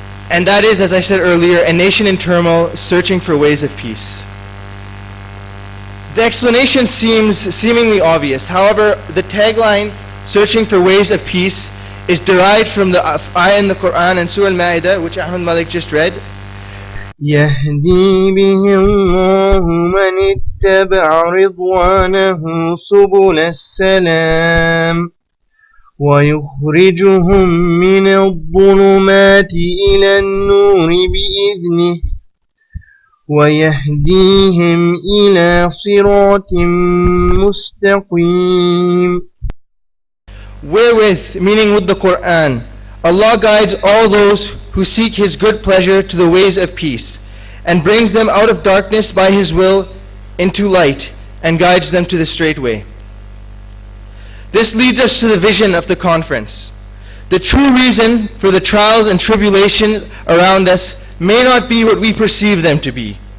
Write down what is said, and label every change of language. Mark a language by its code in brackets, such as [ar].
[en] And that is, as I said earlier, a nation in turmoil searching for ways of peace. The explanation seems seemingly obvious. However, the tagline, "Searching for ways of peace," is derived from the ayah in the Quran and Surah Al-Ma'idah, which Ahmad Malik just read. [ar] يهدي به الله من اتبع رضوانه سبل السلام ويخرجهم من الظلمات إلى النور بإذنه ويهديهم إلى صراط مستقيم. [en] Wherewith, meaning with the Quran, Allah guides all those who seek His good pleasure to the ways of peace, and brings them out of darkness by His will into light, and guides them to the straight way. This leads us to the vision of the conference. The true reason for the trials and tribulations around us may not be what we perceive them to be.